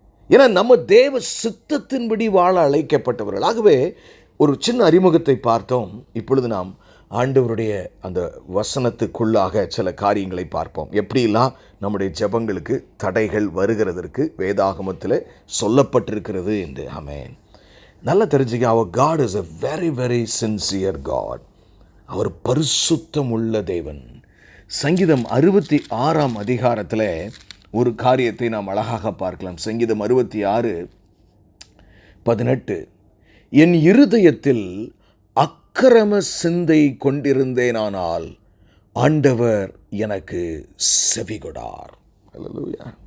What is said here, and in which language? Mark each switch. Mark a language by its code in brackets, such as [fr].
[ta] ஏன்னா நம்ம தேவ சித்தத்தின்படி வாழ அழைக்கப்பட்டவர்கள். ஆகவே ஒரு சின்ன அறிமுகத்தை பார்த்தோம். இப்பொழுது நாம் ஆண்டவருடைய அந்த வசனத்துக்குள்ளாக சில காரியங்களை பார்ப்போம். எப்படிலாம் நம்முடைய ஜெபங்களுக்கு தடைகள் வருகிறதற்கு வேதாகமத்தில் சொல்லப்பட்டிருக்கிறது என்று. ஆமென். நல்லா தெரிஞ்சுக்க, அவர் [en] God is a very very sincere God. [ta] அவர் பரிசுத்தம் உள்ள தேவன். சங்கீதம் 66 அதிகாரத்தில் ஒரு காரியத்தை நாம் அழகாக பார்க்கலாம். சங்கீதம் 66:18, என் இருதயத்தில் அக்கிரம சிந்தை கொண்டிருந்தேனானால் ஆண்டவர் எனக்கு செவிகொடார். அல்லேலூயா.